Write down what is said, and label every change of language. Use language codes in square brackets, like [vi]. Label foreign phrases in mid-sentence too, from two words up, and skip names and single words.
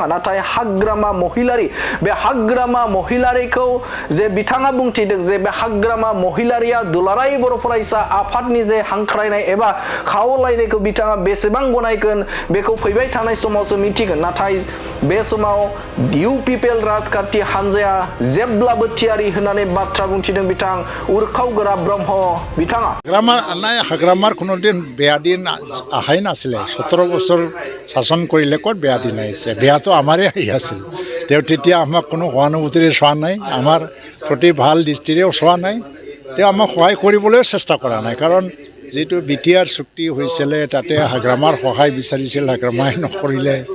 [brx] नाथाय हाग्रामा बे हाग्रामा महिलारिखौ जे बिथाङा बुंथिदों जे बे हाग्रामा महिलारिया दुलाराय बर' फरायसा आफादनि जे हांख्रायनाय एबा खावलायनायखौ बिथाङा बेसेबां गनायगोन बेखौ फैबाय थानाय समावसो मिथिगोन। नाथाय बे समाव इउपिपिएल राजखान्थि हान्जाया जेब्लाबो थियारि होनानै बाथ्रा बुंथिदों बिथां उरखावग्रा ब्रह्म बिथाङा। [as] হাগ্ৰামাৰ কোনোদিন বেয়া দিন অহাই নাছিলে। 17 বছৰ শাসন কৰিলে ক'ত বেয়া দিন আহিছে? বেয়াটো আমাৰে আহি আছিল। তেওঁ তেতিয়া আমাক কোনো সহানুভূতিৰে চোৱা নাই, আমাৰ প্ৰতি ভাল দৃষ্টিৰেও চোৱা নাই। তেওঁ আমাক সহায় কৰিবলৈও চেষ্টা কৰা নাই, কাৰণ যিটো বিটিআৰ চুক্তি হৈছিলে তাতে হাগ্ৰামাৰ সহায় বিচাৰিছিল, হাগ্ৰামাই নকৰিলে।